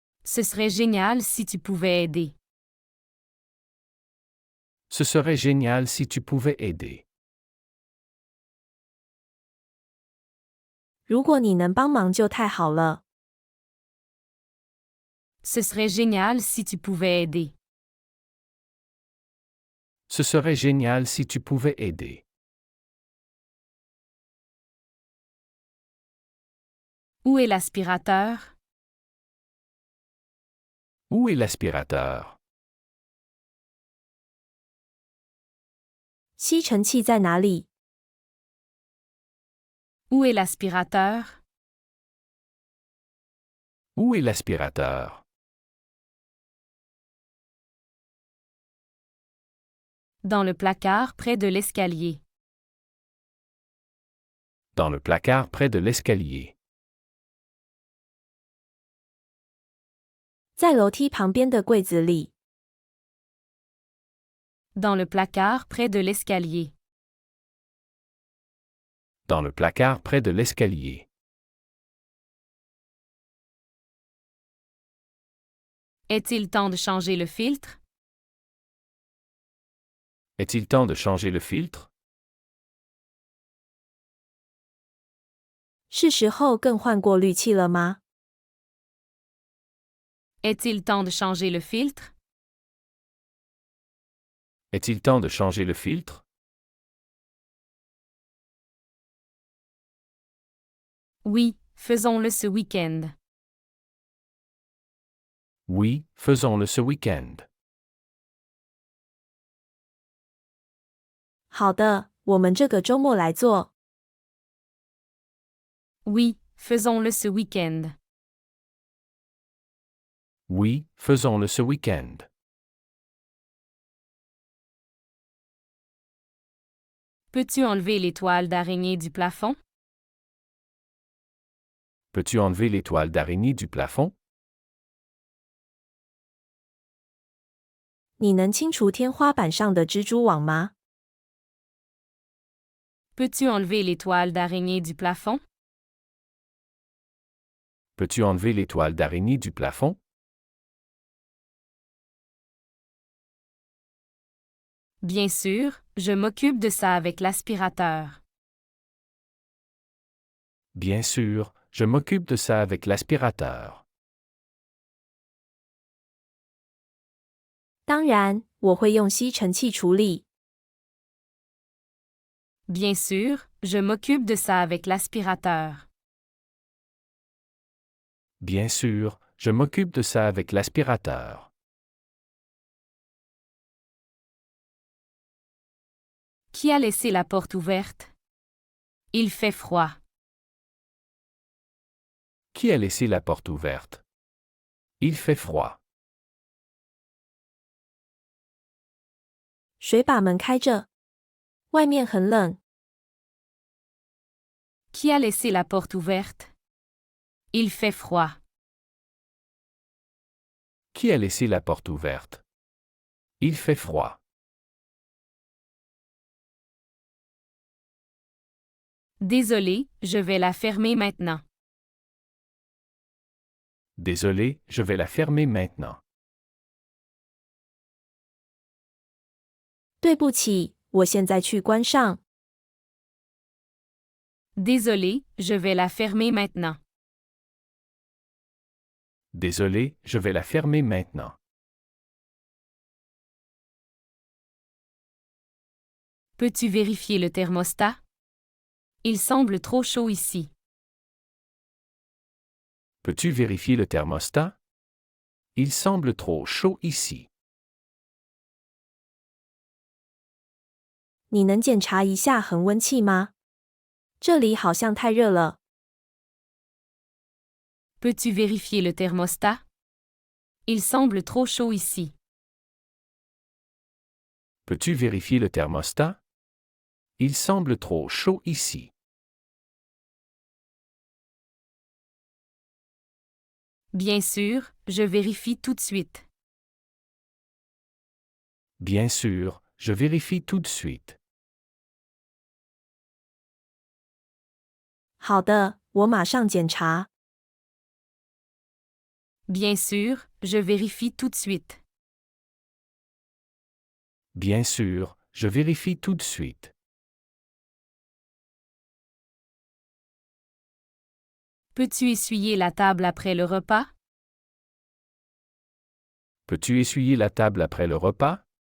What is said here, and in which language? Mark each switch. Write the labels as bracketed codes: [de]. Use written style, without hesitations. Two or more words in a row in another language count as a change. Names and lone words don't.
[fr] Ce serait génial si tu pouvais aider. Ce serait génial si tu pouvais aider. [zh] 如果你能帮忙就太好了。 [fr] Ce serait génial si tu pouvais aider. Ce serait génial si tu pouvais aider. Où est l'aspirateur? Où est l'aspirateur? [zh] 吸尘器在哪里？ [fr] Où est l'aspirateur? Où est l'aspirateur? Dans le placard près de l'escalier. Dans le placard près de l'escalier. [zh] 在楼梯旁边的柜子里。 [fr] Dans le placard près de l'escalier. Dans le placard près de l'escalier. Est-il temps de changer le filtre? Est-il temps de changer le filtre? [zh] 是时候更换过滤器了吗？ [fr] Est-il temps de changer le filtre? Est-il temps de changer le filtre? Oui, faisons-le ce week-end. Oui, faisons-le ce week-end. [zh] 好的，我们这个周末来做。 [fr] Oui, faisons-le ce week-end. Oui, faisons-le ce week-end. Peux-tu enlever les toiles d'araignée du plafond? Peux-tu enlever les toiles d'araignée du plafond? [zh] 你能清除天花板上的蜘蛛网吗？ [fr] Peux-tu enlever les toiles d'araignée du plafond? Peux-tu enlever les toiles d'araignée du plafond? Bien sûr, je m'occupe de ça avec l'aspirateur. Bien sûr, je m'occupe de ça avec l'aspirateur. [zh] 当然，我会用吸尘器处理。 [fr] Bien sûr, je m'occupe de ça avec l'aspirateur. Bien sûr, je m'occupe de ça avec l'aspirateur. Qui a laissé la porte ouverte? Il fait froid. Qui a laissé la porte ouverte? Il fait froid. [zh] 谁把门开着？外面很冷。 [fr] Qui a laissé la porte ouverte? Il fait froid. Qui a laissé la porte ouverte? Il fait froid. Désolé, je vais la fermer maintenant. Désolé, je vais la fermer maintenant. [zh] 对不起，我现在去关上。 [fr] Désolé, je vais la fermer maintenant. Désolé, je vais la fermer maintenant. Peux-tu vérifier le thermostat? Il semble trop chaud ici. Peux-tu vérifier le thermostat? Il semble trop chaud ici. [zh] 你能检查一下恒温器吗？这里好像太热了。 [fr] Peux-tu vérifier le thermostat? Il semble trop chaud ici. Peux-tu vérifier le thermostat? Il semble trop chaud ici. Bien sûr, je vérifie tout de suite. Bien sûr, je vérifie tout de suite. [zh] 好的，我马上检查。 [fr] Bien sûr, je vérifie tout de suite. Bien sûr, je vérifie tout de suite. Peux-tu essuyer la table après le repas? Peux-tu essuyer la table après le repas?